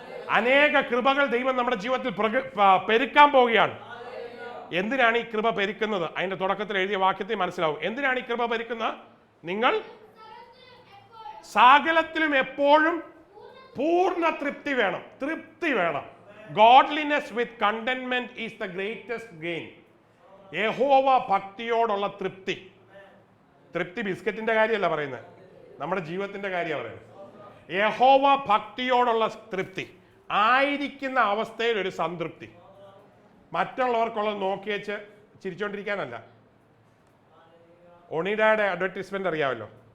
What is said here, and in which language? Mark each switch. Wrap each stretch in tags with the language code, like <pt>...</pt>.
<ml>അനേക കൃപകൾ ദൈവം നമ്മുടെ ജീവിതത്തിൽ പെരുക്കാൻ പോവുകയാണ്. എന്തിനാണ് ഈ കൃപ പെരുക്കുന്നത്? അതിന്റെ തുടക്കത്തിൽ എഴുതിയ വാക്യത്തിൽ മനസ്സിലാവും. എന്തിനാണ് ഈ കൃപ പെരുക്കുന്നത്? നിങ്ങൾ സകലത്തിലും എപ്പോഴും പൂർണ്ണ തൃപ്തി വേണം. തൃപ്തി വേണം.</ml> <en>Godliness with contentment is the greatest gain.</en> <ml>യഹോവ ഭക്തിയോടുള്ള തൃപ്തി. തൃപ്തി ബിസ്ക്കറ്റിന്റെ കാര്യമല്ല പറയുന്നത്, നമ്മുടെ ജീവിതത്തിന്റെ കാര്യമാണ് പറയുന്നത്. യഹോവ ഭക്തിയോടുള്ള തൃപ്തി, ആയിരിക്കുന്ന അവസ്ഥയിൽ ഒരു സംതൃപ്തി. മറ്റുള്ളവർക്കുള്ളത് നോക്കി വെച്ച് ചിരിച്ചോണ്ടിരിക്കാനല്ല. ഒണിഡയുടെ അഡ്വർടൈസ്മെന്റ് അറിയാമല്ലോ.</ml>